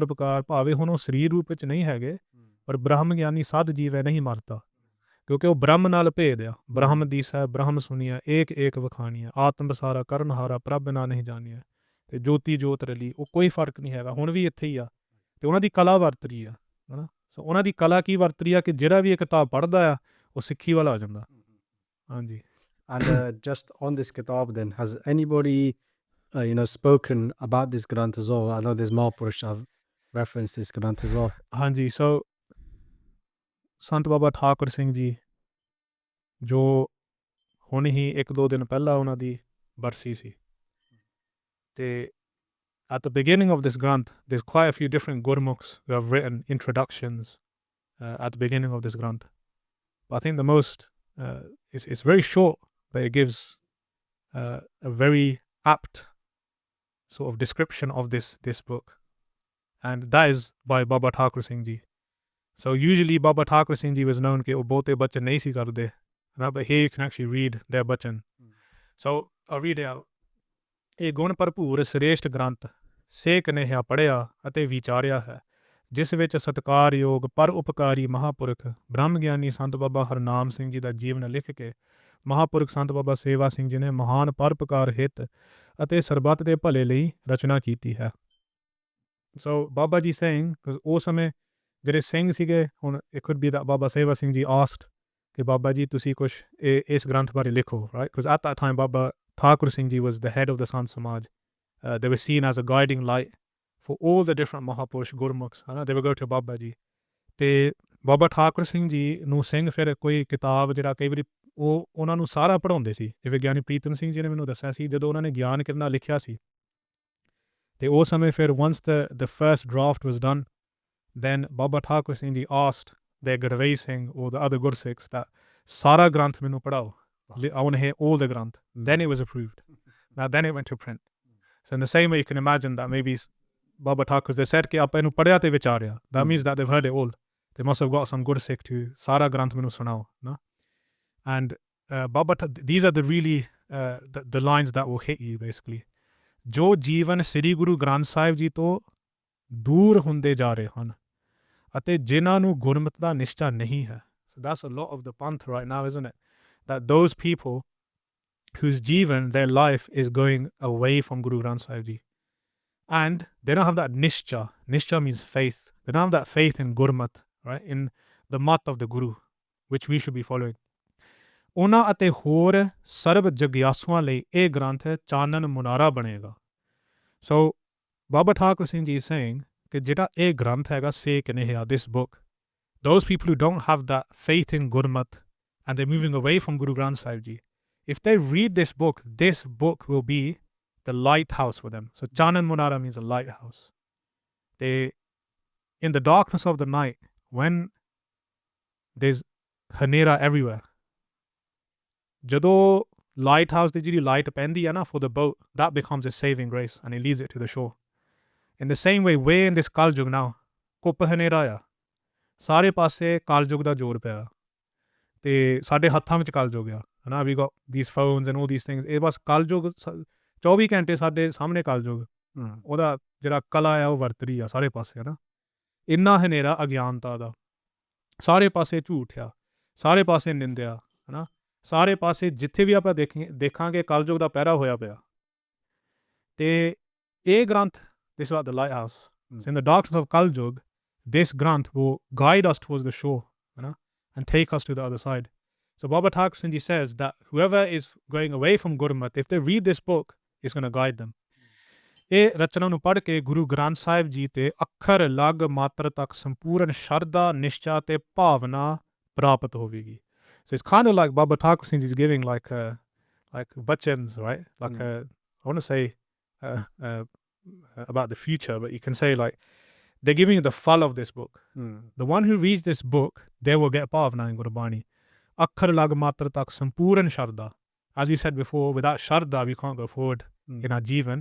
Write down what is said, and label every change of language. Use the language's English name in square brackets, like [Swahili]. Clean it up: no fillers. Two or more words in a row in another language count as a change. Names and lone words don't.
[Punjabi] ਉਪਕਾਰ ਭਾਵੇਂ ਹੁਣ ਉਹ ਸਰੀਰ ਰੂਪ ਵਿੱਚ ਨਹੀਂ ਹੈਗੇ ਪਰ ਬ੍ਰਹਮ ਗਿਆਨੀ ਸਾਧ ਜੀਵ ਹੈ ਨਹੀਂ ਮਰਦਾ ਕਿਉਂਕਿ ਉਹ ਬ੍ਰਹਮ ਨਾਲ ਭੇਦ ਆ ਬ੍ਰਹਮ ਦੀਸਾ ਬ੍ਰਹਮ ਸੁਣੀਆ ਏਕ ਏਕ ਵਖਾਣੀਆ ਆਤਮ ਬਸਾਰਾ ਕਰਨਹਾਰਾ ਪ੍ਰਭ ਨਾ ਨਹੀਂ ਜਾਣੀਆ ਤੇ ਜੋਤੀ ਜੋਤ ਰਲੀ ਉਹ ਕੋਈ ਫਰਕ ਨਹੀਂ ਹੈਗਾ ਹੁਣ ਵੀ ਇੱਥੇ ਹੀ ਆ ਤੇ ਉਹਨਾਂ ਦੀ ਕਲਾ ਵਰਤ ਰਹੀ ਆ ਹਨਾ ਸੋ ਉਹਨਾਂ ਦੀ ਕਲਾ ਕੀ ਵਰਤ ਰਹੀ ਆ ਕਿ ਜਿਹੜਾ ਵੀ ਇਹ ਕਿਤਾਬ ਪੜ੍ਹਦਾ ਆ ਉਹ ਸਿੱਖੀ ਵਾਲਾ ਹੋ ਜਾਂਦਾ ਹਾਂਜੀ [English] and just on this kitab then has anybody spoken about this granth as well I know there's Mahapurush have referenced this granth as well [Punjabi] ਹਾਂਜੀ ਸੋ ਸੰਤ ਬਾਬਾ ਠਾਕੁਰ ਸਿੰਘ ਜੀ ਜੋ ਹੁਣ ਹੀ 1-2 ਦਿਨ ਪਹਿਲਾਂ ਉਹਨਾਂ ਦੀ ਬਰਸੀ ਸੀ ਤੇ [English] at the beginning of this Granth, there's quite a few different Gurmukhs who have written introductions at the beginning of this Granth. But I think the most, it's very short, but it gives a very apt sort of description of this book. And that is by Baba Thakur Singh Ji. So usually Baba Thakur Singh Ji was known [Punjabi] ਕਿ ਵੋ ਬਹੁਤੇ ਬਚਨ ਨਹੀਂ ਸੀ ਕਰਤੇ, [English] but here you can actually read their bachan. So I'll read it out. [Punjabi] ਇਹ ਗੁਣ ਭਰਪੂਰ ਸ੍ਰੇਸ਼ਟ ਗ੍ਰੰਥ ਸੇਕ ਨੇਹਾ ਪੜ੍ਹਿਆ ਅਤੇ ਵਿਚਾਰਿਆ ਹੈ, ਜਿਸ ਵਿੱਚ ਸਤਿਕਾਰਯੋਗ ਪਰ ਉਪਕਾਰੀ ਮਹਾਂਪੁਰਖ ਬ੍ਰਹਮ ਗਿਆਨੀ ਸੰਤ ਬਾਬਾ ਹਰਨਾਮ ਸਿੰਘ ਜੀ ਦਾ ਜੀਵਨ ਲਿਖ ਕੇ ਮਹਾਂਪੁਰਖ ਸੰਤ ਬਾਬਾ ਸੇਵਾ ਸਿੰਘ ਜੀ ਨੇ ਮਹਾਨ ਪਰਉਪਕਾਰ ਹਿੱਤ ਅਤੇ ਸਰਬੱਤ ਦੇ ਭਲੇ ਲਈ ਰਚਨਾ ਕੀਤੀ ਹੈ। ਸੋ ਬਾਬਾ ਜੀ ਸੇਇੰਗ ਉਸ ਸਮੇਂ ਜਿਹੜੇ ਸਿੰਘ ਸੀਗੇ, ਹੁਣ [English] it could be that [Punjabi] ਬਾਬਾ ਸੇਵਾ ਸਿੰਘ ਜੀ [English] asked [Punjabi] ਕਿ ਬਾਬਾ ਜੀ ਤੁਸੀਂ ਕੁਛ ਇਸ ਗ੍ਰੰਥ ਬਾਰੇ ਲਿਖੋ, [English] right? Because at that time Baba Thakur Singh Ji was the head of the Sant Samaj. They were seen as a guiding light for all the different Mahapurush Gurmukhs. They would go to Baba Ji. [Punjabi] ਤੇ ਬਾਬਾ ਠਾਕੁਰ ਸਿੰਘ ਜੀ ਨੂੰ ਸਿੰਘ ਫਿਰ ਕੋਈ ਕਿਤਾਬ ਜਿਹੜਾ ਕਈ ਵਾਰੀ ਉਹ ਉਹਨਾਂ ਨੂੰ ਸਾਰਾ ਪੜ੍ਹਾਉਂਦੇ ਸੀ, ਜਿਵੇਂ ਗਿਆਨੀ ਪ੍ਰੀਤਮ ਸਿੰਘ ਜੀ ਨੇ ਮੈਨੂੰ ਦੱਸਿਆ ਸੀ ਜਦੋਂ ਉਹਨਾਂ ਨੇ ਗਿਆਨ ਕਿਰਨਾ ਲਿਖਿਆ ਸੀ ਤੇ ਉਸ ਸਮੇਂ ਫਿਰ [English] once the first draft was done, then Baba Thakur Singh Ji asked their Gurvesh Singh or the other Gursikhs that [Punjabi] ਸਾਰਾ ਗ੍ਰੰਥ ਮੈਨੂੰ ਪੜ੍ਹਾਓ, [English] I want to hear all the Granth. Then it was approved. Now then it went to print. So in the same way you can imagine that maybe Baba Thakur, they said [Punjabi] ਕਿ ਆਪਾਂ ਇਹਨੂੰ ਪੜ੍ਹਿਆ ਤੇ ਵਿਚਾਰਿਆ, [English] that means that they've heard it all. They must have got some Gursikh to [Punjabi] ਸਾਰਾ ਗ੍ਰੰਥ ਮੈਨੂੰ ਸੁਣਾਓ, [English] no? And these are the really the lines that will hit you basically. [Punjabi] ਜੋ ਜੀਵਨ ਸ੍ਰੀ ਗੁਰੂ ਗ੍ਰੰਥ ਸਾਹਿਬ ਜੀ ਤੋਂ ਦੂਰ ਹੁੰਦੇ ਜਾ ਰਹੇ ਹਨ ਅਤੇ ਜਿਨ੍ਹਾਂ ਨੂੰ ਗੁਰਮਤਿ ਦਾ ਨਿਸ਼ਚਾ ਨਹੀਂ ਹੈ. [English] So that's a lot of the panth right now, isn't it? That those people whose jivan, their life is going away from Guru Granth Sahib Ji, and they don't have that nishcha. Nishcha means faith. They don't have that faith in Gurmat, right? In the mat of the Guru, which we should be following. [Punjabi] ਉਹਨਾਂ ਅਤੇ ਹੋਰ ਸਰਬ ਜਗਿਆਸੂਆਂ ਲਈ ਇਹ ਗ੍ਰੰਥ ਚਾਨਣ ਮੁਨਾਰਾ ਬਣੇਗਾ. [English] So Baba Thakur Singh Ji is saying [Punjabi] ਕਿ ਜਿਹੜਾ ਇਹ ਗ੍ਰੰਥ ਹੈਗਾ ਸੇਕ ਨੇਹਾ, [English] this book, those people who don't have that faith in Gurmat and they're moving away from Guru Granth Sahib Ji, if they read this book will be the lighthouse for them. So Chanan Munara means a lighthouse. They, in the darkness of the night, when there's hanera everywhere, [Punjabi] ਜਦੋਂ lighthouse ਦੀ ਜਿਹੜੀ light ਪੈਂਦੀ ਹੈ ਨਾ [English] for the boat, that becomes a saving grace and it leads it to the shore. In the same way, we're in this Kaljug now. [Punjabi] ਕੁੱਪ ਹਨੇਰਾ ਆ, ਸਾਰੇ ਪਾਸੇ ਕਾਲਯੁਗ ਦਾ ਜ਼ੋਰ ਪਿਆ ਤੇ ਸਾਡੇ ਹੱਥਾਂ ਵਿੱਚ ਕਾਲਯੁਗ ਆ, ਹਨਾ? [English] We got these phones and all these things. [Punjabi] ਇਹ ਬਸ ਕਾਲਯੁਗ 24 ਘੰਟੇ ਸਾਡੇ ਸਾਹਮਣੇ ਕਾਲਯੁਗ, ਉਹਦਾ ਜਿਹੜਾ ਕਲਾ ਆ ਉਹ ਵਰਤ ਰਹੀ ਆ ਸਾਰੇ ਪਾਸੇ, ਹਨਾ? ਇੰਨਾ ਹਨੇਰਾ ਅਗਿਆਨਤਾ ਦਾ, ਸਾਰੇ ਪਾਸੇ ਝੂਠ ਆ, ਸਾਰੇ ਪਾਸੇ ਨਿੰਦਿਆ, ਹਨਾ? ਸਾਰੇ ਪਾਸੇ ਜਿੱਥੇ ਵੀ ਆਪਾਂ ਦੇਖਾਂਗੇ ਕਾਲਯੁਗ ਦਾ ਪਹਿਰਾ ਹੋਇਆ ਪਿਆ. ਤੇ ਇਹ ਗ੍ਰੰਥ, [English] this is like the lighthouse. So in the darkness of Kaljug, this Granth will guide us towards the shore, you know, and take us to the other side. So Baba Thakur Singh Ji says that whoever is going away from Gurmat, if they read this book, it's going to guide them. [Punjabi] ਇਹ ਰਚਨਾ ਨੂੰ ਪੜ੍ਹ ਕੇ ਗੁਰੂ ਗ੍ਰੰਥ ਸਾਹਿਬ ਜੀ ਤੇ ਅੱਖਰ ਲਗ ਮਾਤਰ ਤੱਕ ਸੰਪੂਰਨ ਸ਼ਰਧਾ, ਨਿਸ਼ਚਾ ਤੇ ਭਾਵਨਾ ਪ੍ਰਾਪਤ ਹੋਵੇਗੀ. [English] So it's kind of like Baba Thakur Singh Ji is giving like bachans, right? Like I want to say about the future, but you can say like they're giving you the fall of this book. The one who reads this book, they will get bhavna in Gurbani. [Punjabi] ਅੱਖਰ ਲਗ ਮਾਤਰ ਤੱਕ ਸੰਪੂਰਨ ਸ਼ਰਧਾ. [English] As we said before, without sharda we can't go forward in our jivan.